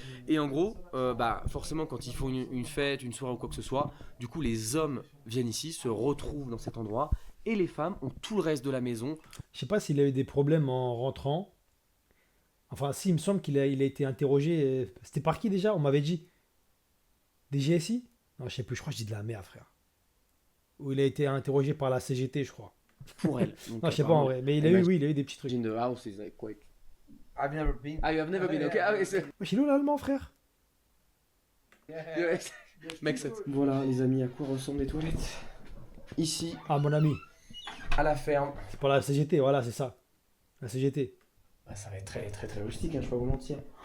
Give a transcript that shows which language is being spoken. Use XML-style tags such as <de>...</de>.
<fr>Et en gros forcément quand ils font une fête, une soirée ou quoi que ce soit, du coup les hommes viennent ici, se retrouvent dans cet endroit et les femmes ont tout le reste de la maison. Je sais pas s'il a eu des problèmes en rentrant. Enfin, si, il me semble qu'il a été interrogé. C'était par qui déjà? On m'avait dit. Des GSI? Non, je sais plus, je crois que je dis de la merde, frère. Ou il a été interrogé par la CGT, je crois. Pour elle. Non, je sais pas en vrai. Mais il a eu des petits trucs.</fr> <en>In the house is like quite... I've never been. Ah, you have never been, ok.</en> <fr>Ah, oui, c'est... Wesh, il est où l'allemand, frère? Mec, voilà, les amis, à quoi ressemblent les toilettes? Ici, Ah, mon ami. à la ferme. C'est pour la CGT, voilà, c'est ça. La CGT. Bah, ça va être très très très rustique, hein, je vais pas vous mentir.</fr>